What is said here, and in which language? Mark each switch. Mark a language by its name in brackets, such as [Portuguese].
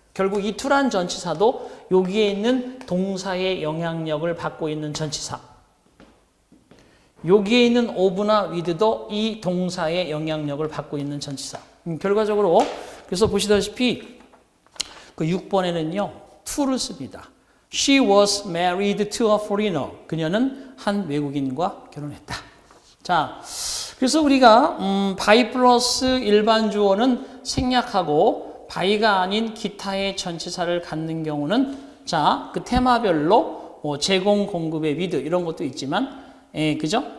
[Korean] 결국 이 to란 전치사도 여기에 있는 동사의 영향력을 받고 있는 전치사. 여기에 있는 of나 with도 이 동사의 영향력을 받고 있는 전치사. 결과적으로 그래서 보시다시피 그 6번에는요. to를 씁니다. [English] She was married to a foreigner. [Korean] 그녀는 한 외국인과 결혼했다. 자, 그래서 우리가 by 플러스 일반 주어는 생략하고 by가 아닌 기타의 전치사를 갖는 경우는 자, 그 테마별로 제공, 공급의 with 이런 것도 있지만 그죠?